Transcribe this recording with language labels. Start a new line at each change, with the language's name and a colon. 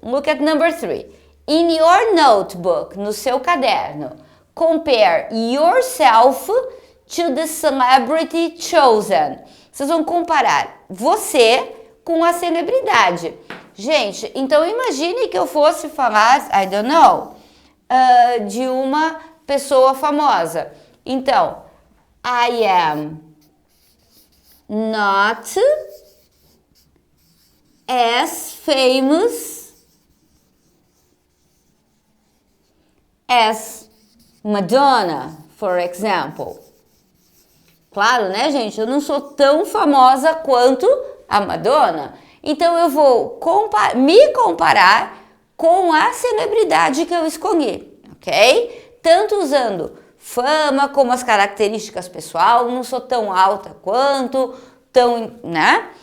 English: Look at number 3. In your notebook,
Portuguese: no seu caderno,
English: compare yourself to the celebrity chosen.
Portuguese: Vocês vão comparar você com a celebridade. Gente, então imagine que eu fosse falar,
English: I don't know,
Portuguese: de uma pessoa famosa. Então,
English: I am not as famous as Madonna, for example.
Portuguese: Claro, né, gente? Eu não sou tão famosa quanto a Madonna. Então, eu vou me comparar com a celebridade que eu escolhi, ok? Tanto usando fama como as características pessoal. Não sou tão alta quanto, né?